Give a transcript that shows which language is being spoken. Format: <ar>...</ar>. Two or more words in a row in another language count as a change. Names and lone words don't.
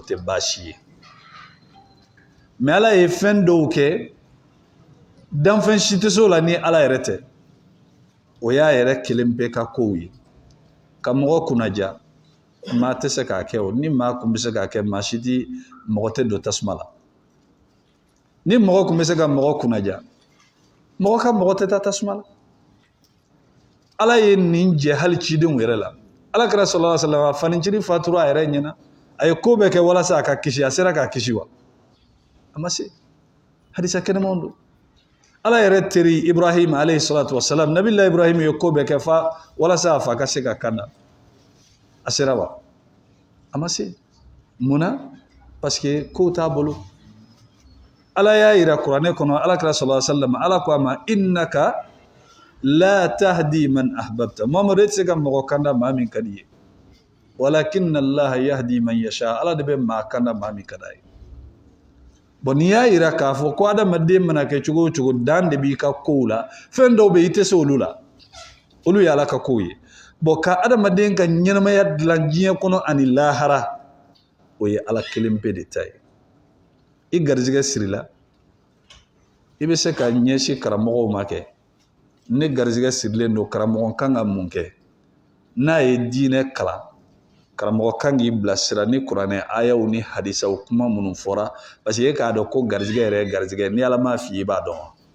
<bm>tɛ baasi ye mɛ ala ye fɛn dɔw kɛ danfɛn si tɛ se o la ni ala yɛrɛ tɛ o y'a yɛrɛ kelen bɛɛ ka kow ye ka mɔgɔ kunnaja maa tɛ se k'a kɛ o ni maa kun bɛ se k'a kɛ maa si tɛ mɔgɔ tɛ don tasuma la ni mɔgɔ kun bɛ se ka mɔgɔ kunnaja mɔgɔ ka mɔgɔ tɛ taa tasuma la ala ye nin jɛ hali cidenw yɛrɛ la ala kɛra</bm> <ar>صلى الله عليه وسلم</ar> <bm>fanicinin fatura a yɛrɛ ɲɛna a ye ko bɛɛ kɛ walasa a ka kisi a sera k'a kisi wa a ma se hadisa kɛnɛmanw don ala yɛrɛ teri Ibrahim</bm> <ar>عليه الصلاة والسلام</ar> <bm>nabila Ibrahim ye ko bɛɛ kɛ fa walasa a fa ka se ka kanda a sera wa a ma se munna</bm> <fr>parce que</fr> <bm>ko t'a bolo ala y'a yira kuranɛ kɔnɔ ala kɛra</bm> <ar>صلى الله عليه وسلم</ar> <bm>ala ko a ma</bm> <ar>إنك لا تهدي من أحببت</ar> <bm>Muhammadu tɛ se ka mɔgɔ kanda maa min ka di ye</bm> <ar>ولكن الله يهدي من يشاء</ar> <bm>ala de bɛ maa kanda maa min ka d'a ye bon n'i y'a yira k'a fɔ ko adamaden mana kɛ cogo o cogo dan de b'i ka kow la fɛn dɔw bɛ yen i tɛ se olu la olu ye Ala ka kow ye bon ka adamaden ka ɲɛnamaya dilan diɲɛ kɔnɔ ani lahara o ye Ala kelen pe de ta ye i garizigɛ sirila i bɛ se ka ɲɛsin karamɔgɔw ma kɛ ne garizigɛ sirilen don karamɔgɔ kan ka mun kɛ n'a ye diinɛ kalan karamɔgɔ kan k'i bilasira ni kuranɛ ayaw ni hadisaw kuma minnu fɔra parce que e k'a dɔn ko garizigɛ yɛrɛ ye garizigɛ ni Ala m'a f'i ye i b'a dɔn wa</bm>